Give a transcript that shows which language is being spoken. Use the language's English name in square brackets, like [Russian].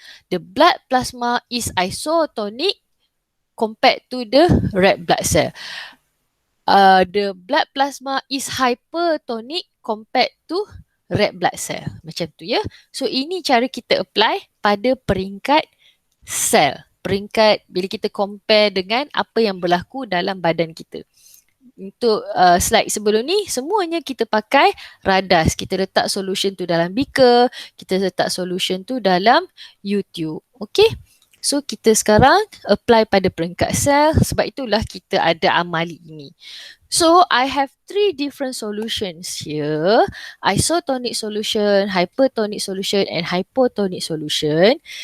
[English] The blood plasma is isotonic compared to the red blood cell. The blood plasma is hypertonic compared to red blood cell. [Malay] Macam tu ya. So ini cara kita apply pada peringkat sel. Peringkat bila kita compare dengan apa yang berlaku dalam badan kita. Untuk slide sebelum ni, semuanya kita pakai radas. Kita letak solution tu dalam beaker, kita letak solution tu dalam U-tube. Okay? So kita sekarang apply pada peringkat sel, sebab itulah kita ada amali ini. [English] So I have three different solutions here. Isotonic solution, hypertonic solution and hypotonic solution.